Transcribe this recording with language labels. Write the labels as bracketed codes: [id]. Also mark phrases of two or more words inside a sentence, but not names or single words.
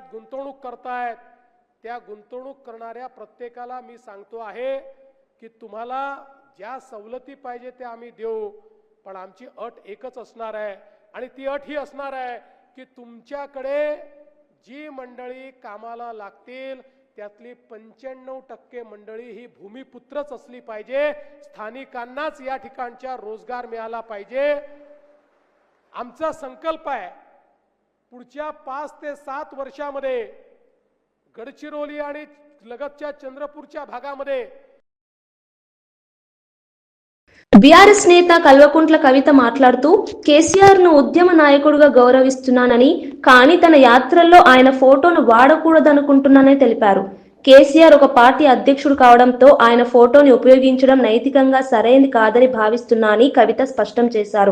[mr] गुंतवणूक करतायत, त्या गुंतवणूक करणाऱ्या प्रत्येकाला मी सांगतो आहे की तुम्हाला ज्या सवलती पाहिजे त्या आम्ही देऊ, पण आमची अट एकच असणार आहे आणि ती अट ही असणार आहे की तुमच्याकडे जी मंडळी कामाला लागतील त्यातली 95% मंडळी ही भूमिपुत्रच असली पाहिजे. स्थानिकांनाच या ठिकाणच्या रोजगार मिळाला पाहिजे. आमचा संकल्प आहे पुढच्या 5 ते 7 वर्षामध्ये गडचिरोली आणि लगतच्या चंद्रपूरच्या भागामध्ये. [te] బీఆర్ఎస్ నేత కల్వకుంట్ల కవిత మాట్లాడుతూ కేసీఆర్ ను ఉద్యమ నాయకుడిగా గౌరవిస్తున్నానని, కానీ తన యాత్రల్లో ఆయన ఫోటోను వాడకూడదనుకుంటున్నానని తెలిపారు. కేసీఆర్ ఒక పార్టీ అధ్యక్షుడు కావడంతో ఆయన ఫోటోని ఉపయోగించడం నైతికంగా సరైనది కాదని భావిస్తున్నా అని కవిత స్పష్టం చేశారు.